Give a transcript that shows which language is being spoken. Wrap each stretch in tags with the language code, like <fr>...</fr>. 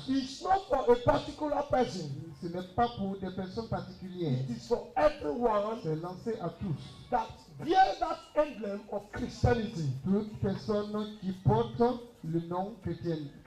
<en>It's not for a particular person.</en> <fr>Ce n'est pas pour des personnes particulières.</fr> <en>It is for everyone</en> <fr>C'est lancé à tous.</fr> <en>that bear that emblem of Christianity.</en> <fr>Toute personne qui porte le nom chrétien.</fr>